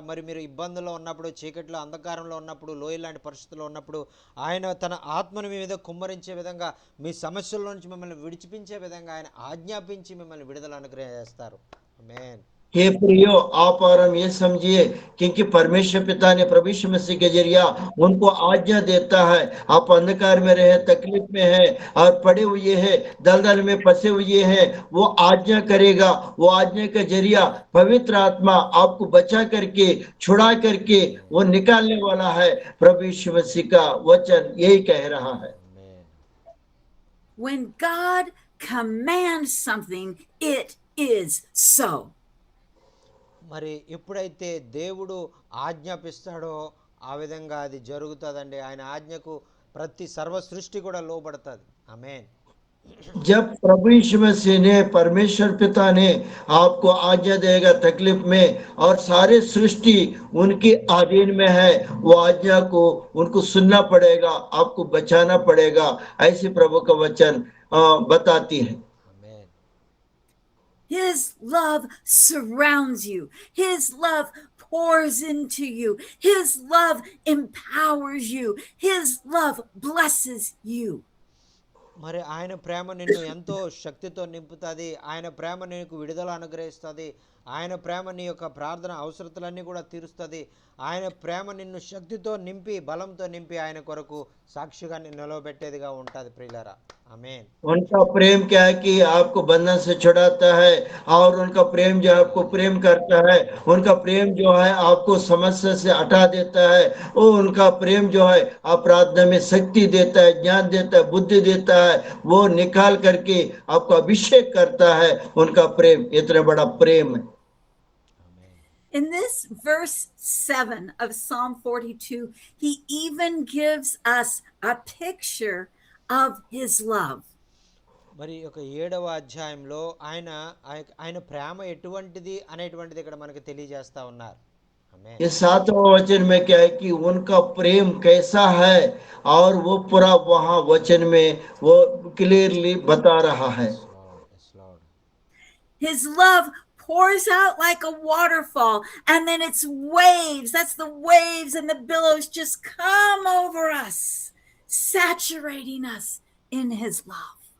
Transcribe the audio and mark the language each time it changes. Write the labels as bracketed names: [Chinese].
[Telugu] మరి మీరు ఇబ్బందుల్లో ఉన్నప్పుడు, చీకట్లో, అంధకారంలో ఉన్నప్పుడు, లోయ లాంటి పరిస్థితుల్లో ఉన్నప్పుడు ఆయన తన ఆత్మను మీ మీద కుమ్మరించే విధంగా, మీ సమస్యల నుంచి మిమ్మల్ని విడిచిపించే విధంగా ఆయన ఆజ్ఞాపించి మిమ్మల్ని విడుదల అనుగ్రహిస్తారు. ఆమేన్. [Hindi] हे प्रियो, आप और हम ये समझिए क्योंकि परमेश्वर पिता ने प्रभु यीशु मसीह के जरिया उनको आज्ञा देता है। आप अंधकार में रहे, तकलीफ में है और पड़े हुए हैं, दलदल में फंसे हुए हैं, वो आज्ञा करेगा। वो आज्ञा का जरिया पवित्र आत्मा आपको बचा करके, छुड़ा करके वो निकालने वाला है। प्रभु यीशु मसीह का वचन यही कह रहा है। [Telugu] ఆమేన్. [English] When God commands something, it is so. [Telugu] మరి ఎప్పుడైతే దేవుడు ఆజ్ఞాపిస్తాడో ఆ విధంగా అది జరుగుతుందండి. ఆయన ఆజ్ఞకు ప్రతి సర్వ సృష్టి కూడా లోబడుతుంది. ఆమేన్. [Hindi] जब प्रभु यीशु मसीह ने, परमेश्वर पिता ने आपको आज्ञा देगा तकलीफ में, और सारे सृष्टि उनकी अधीन में है, वो आज्ञा को उनको सुनना पड़ेगा, आपको बचाना पड़ेगा। ऐसे प्रभु का वचन बताती है। [Telugu] ఆమేన్. [English] His love surrounds you. His love pours into you. His love empowers you. His love blesses you. [Telugu] మరి ఆయన ప్రేమ నిన్ను ఎంతో శక్తితో నింపుతుంది. ఆయన ప్రేమ నీకు విడుదల అనుగ్రహిస్తుంది. ఆయన ప్రేమ నీ యొక్క ప్రార్థన అవసరతలన్నీ కూడా తీరుస్తుంది. ఆయన ప్రేమ నిన్ను శక్తితో నింపి బలంతో నింపి ఆయన కొరకు సాక్షిగా నిన్ను నిలవబెట్టేదిగా ఉంటుంది ప్రియులారా. ఆమేన్. [Hindi] उनका प्रेम क्या है कि आपको बंधन से छुड़ाता है, और उनका प्रेम जो आपको प्रेम करता है, उनका प्रेम जो है आपको समस्या से हटा देता है। वो उनका प्रेम जो है अपराधना में शक्ति देता है, ज्ञान देता है, बुद्धि देता है, वो निकाल करके आपको अभिषेक करता है। उनका प्रेम इतना बड़ा प्रेम है। [English] In this verse 7 of Psalm 42, he even gives us a picture of his love. [Telugu] మరి ఒక 7వ అధ్యాయంలో ఆయన ప్రేమ ఎటువంటిది అనేటువంటిది ఇక్కడ మనకు తెలియజేస్తా ఉన్నారు. ఆమేన్. [Hindi] ये 7वां वचन में क्या है कि उनका प्रेम कैसा है, और वो पूरा वहां वचन में वो क्लियरली बता रहा है। [English] Yes, Lord. His love pours out like a waterfall, and then it's waves. That's the waves and the billows just come over us, saturating us in his love.